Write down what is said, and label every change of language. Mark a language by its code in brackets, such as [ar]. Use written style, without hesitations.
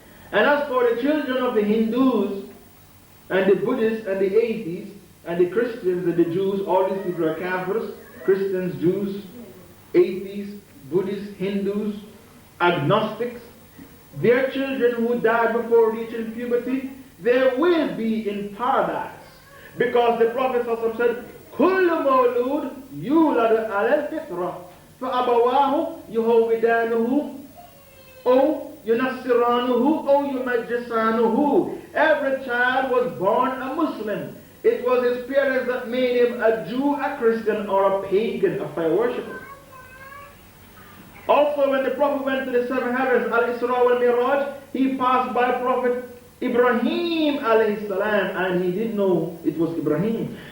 [en] And as for the children of the Hindus and the Buddhists and the atheists and the Christians and the Jews, all these people are kafirs, Christians, Jews, atheists, Buddhists, Hindus, agnostics. Their children who died before reaching puberty, they will be in paradise. Because the Prophet said, [ar] كل مولود يولد على الفطرة فأبواه يهودانه أو ينصرانه أو يمجسانه. [en] Every child was born a Muslim. It was his parents that made him a Jew, a Christian, or a pagan, a fire worshipper. Also, when the Prophet went to the seven heavens, Al-Isra wal-Miraj, he passed by Prophet Ibrahim alayhi salam, and he didn't know it was Ibrahim.